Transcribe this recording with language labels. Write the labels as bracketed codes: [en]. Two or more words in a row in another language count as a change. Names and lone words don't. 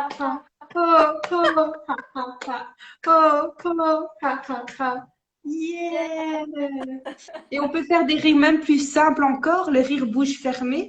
[fr] Ah, ha. ah. Oh, oh, ha, ha, ha. Oh, oh, ha, ha, ha. Yeah! Yeah! Et on peut faire des rires même plus simples encore, le rire bouche fermée.